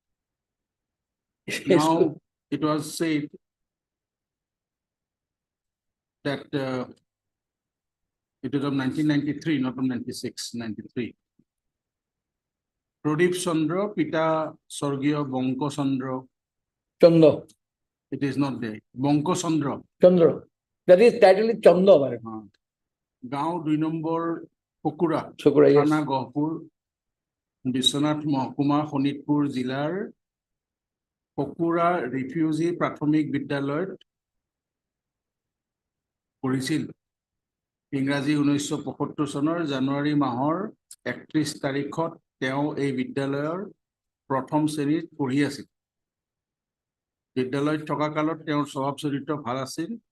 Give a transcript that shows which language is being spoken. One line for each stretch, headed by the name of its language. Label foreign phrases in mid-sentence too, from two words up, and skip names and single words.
English: Now, it was said that it is of 1993, not of 96, 93. Pradip Chandra, Pita Sorgio Bonko Chandra. Chandra. It is not there. Bonko Chandra. Chandra. That is title is Chandra, my lord. Gaon 2 number Pokura, Shukra, yes.
Assamese: থানা গহপুৰ, বিশ্বনাথ মহকুমা, শোণিতপুৰ জিলাৰ, পকুৰা ৰিফিউজী প্ৰাথমিক বিদ্যালয়ত পঢ়িছিল। ইংৰাজী 1975 চনৰ জানুৱাৰী মাহৰ 31 তাৰিখত তেওঁ এই বিদ্যালয়ৰ প্ৰথম শ্ৰেণীত পঢ়ি আছিল। বিদ্যালয়ত থকা কালত তেওঁৰ স্বভাৱ চৰিত্ৰ ভাল আছিল।